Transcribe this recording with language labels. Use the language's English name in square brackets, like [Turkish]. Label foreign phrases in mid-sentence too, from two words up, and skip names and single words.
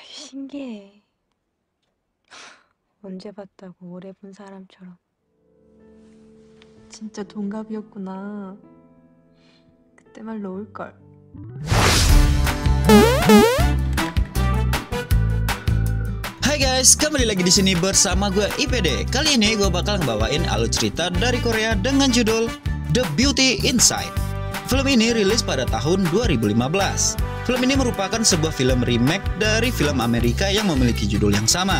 [Korean] 신기해. 언제 봤다고 오래 본 사람처럼. 진짜 동갑이었구나. 그때 말 놓을걸. [Indonesian] Hai guys, kembali lagi di sini bersama gue IPD. Kali ini gue bakal ngebawain alur cerita dari Korea dengan judul The Beauty Inside. Film ini rilis pada tahun 2015. Film ini merupakan sebuah film remake dari film Amerika yang memiliki judul yang sama.